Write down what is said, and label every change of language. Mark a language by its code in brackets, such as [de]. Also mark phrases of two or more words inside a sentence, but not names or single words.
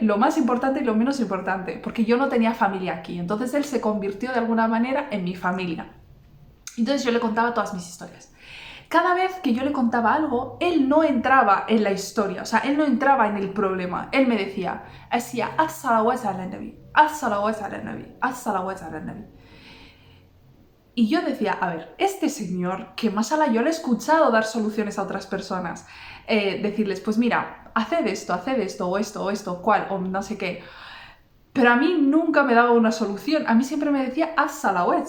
[es] Lo más importante y lo menos importante, porque yo no tenía familia aquí, entonces él se convirtió de alguna manera en mi familia. Entonces yo le contaba todas mis historias. Cada vez que yo le contaba algo, él no entraba en la historia, o sea, él no entraba en el problema. Él me decía, hacía, [ar] الصلاة على النبي، الصلاة على النبي، الصلاة على النبي. [es] Y yo decía, a ver, este señor, que mashallah, yo le he escuchado dar soluciones a otras personas, decirles, pues mira, haced esto, o esto, cual, o no sé qué. Pero a mí nunca me daba una solución, a mí siempre me decía, as-salawat.